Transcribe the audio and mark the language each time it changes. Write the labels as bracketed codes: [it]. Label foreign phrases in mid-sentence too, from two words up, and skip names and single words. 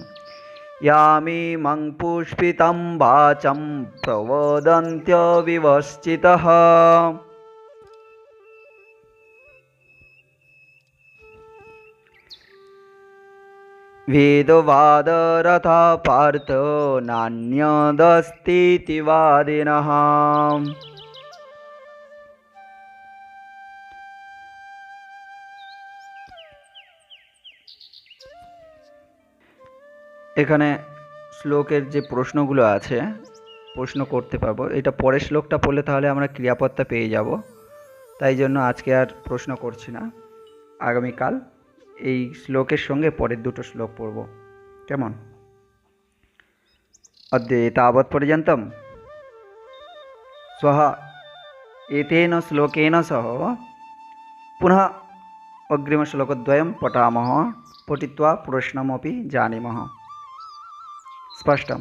[sa] यामिमं पुष्पितं वाचं प्रवदन्त्यविवस्थितः वेदवादरथा पार्थ नान्यदस्तीति वादिनः। [bn] এখানে শ্লোকের যে প্রশ্নগুলো আছে প্রশ্ন করতে পারবো, এটা পরের শ্লোকটা পড়লে তাহলে আমরা ক্রিয়াপদটা পেয়ে যাব, তাই জন্য আজকে আর প্রশ্ন করছি না। আগামীকাল এই শ্লোকের সঙ্গে পরের দুটো শ্লোক পড়ব, কেমন? [sa] अद्य तावत्पर्यन्तं श्वः एतेन श्लोकेन सह पुनः अग्रिमश्लोकद्वयं पठामः, पठित्वा प्रश्नमपि जानीमः। स्पष्टम्?